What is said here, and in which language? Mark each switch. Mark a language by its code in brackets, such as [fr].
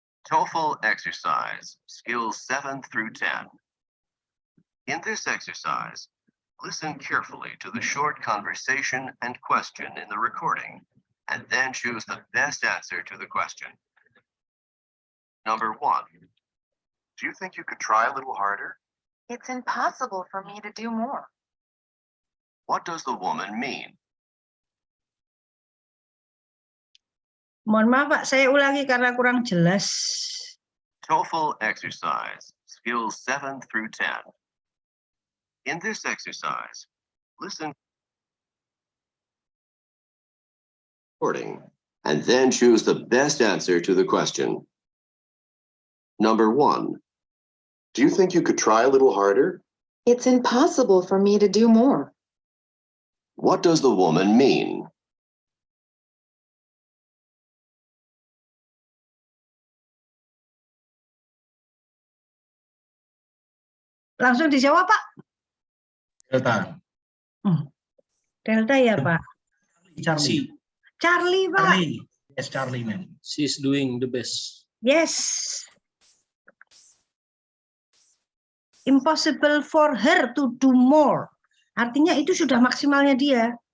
[en] TOEFL exercise, skills 7 through 10. In this exercise, listen carefully to the short conversation and question in the recording, and then choose the best answer to the question. Number 1. Do you think you could try a little harder? It's impossible for me to do more. What does the woman mean? [id] Mohon maaf Pak, saya ulangi karena kurang jelas. [en] TOEFL exercise, skills 7 through 10. In this exercise, listen recording, and then choose the best answer to the question. Number 1. Do you think you could try a little harder? It's impossible for me to do more. What does the woman mean? [id] Langsung dijawab Pak. Delta. Delta ya Pak. Charlie. Charlie Pak. [en] Charlie. Yes, Charlie, ma'am. She's doing the best. Yes. Impossible for her to do more. [id] Artinya itu sudah maksimalnya dia.